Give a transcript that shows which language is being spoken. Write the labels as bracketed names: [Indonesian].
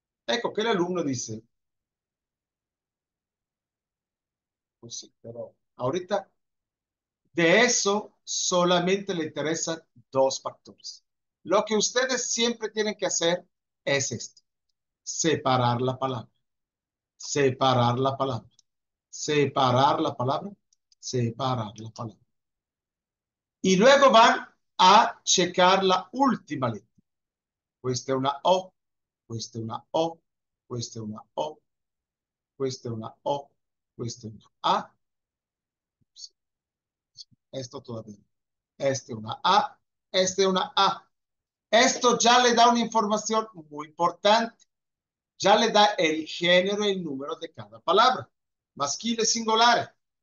[Italian] Ecco che l'alunno dice, così, però [Spanish] ahorita de eso solamente le interesan dos factores. Lo que ustedes siempre tienen que hacer es esto, separar la palabra, separar la palabra, separar la palabra, separar la palabra. Y luego van a checar la última letra. [Italian] Questa è una O, questa è una O, questa è una O, questa è una O, questa è una A. [Spanish] Esto todavía. Esta es una A, esta es una A. Esto ya le da una información muy importante. Ya le da el género y el número de cada palabra. [Italian] Maschile singolare.